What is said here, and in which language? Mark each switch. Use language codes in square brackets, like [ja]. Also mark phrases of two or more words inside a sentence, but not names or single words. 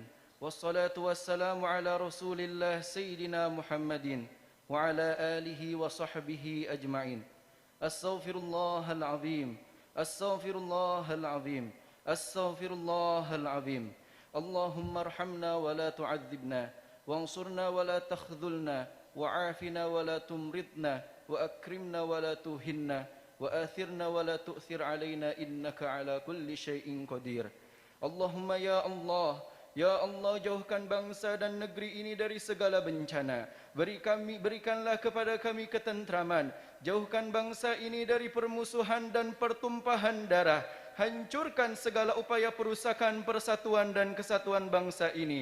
[ar] والصلاة والسلام على رسول الله سيدنا محمد وعلى آله وصحبه أجمعين. أستغفر الله العظيم. أستغفر الله العظيم. أستغفر الله العظيم. اللهم ارحمنا ولا تعذبنا. وانصرنا ولا تخذلنا. وعافنا ولا تمرضنا. وأكرمنا ولا تهنا. وآثرنا ولا تؤثر علينا إنك على كل شيء قدير. اللهم يا الله، يا الله, [id] jauhkan bangsa dan negeri ini dari segala bencana. Berikanlah kepada kami ketentraman. Jauhkan bangsa ini dari permusuhan dan pertumpahan darah. Hancurkan segala upaya perusakan persatuan dan kesatuan bangsa ini.